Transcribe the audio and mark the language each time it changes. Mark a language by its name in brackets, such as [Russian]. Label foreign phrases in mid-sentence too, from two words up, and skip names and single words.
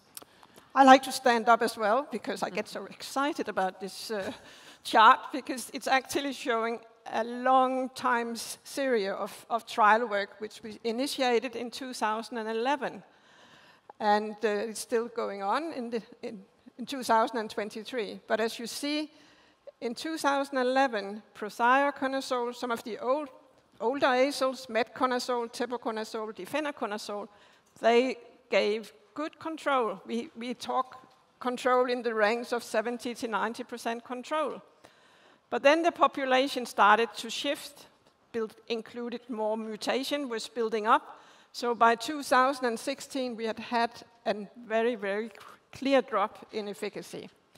[English] I like to stand up as well because I get so excited about this chart, because it's actually showing a long time series of trial work which we initiated in 2011, and it's still going on in 2023. But as you see, in 2011, prothioconazole, some of the older azoles, metconazole, tepoconazole, difenoconazole, they gave good control. We talk control in the range of 70 to 90% control. But then the population started to shift, included more mutation was building up. So by 2016, we had a very, very clear drop in efficacy.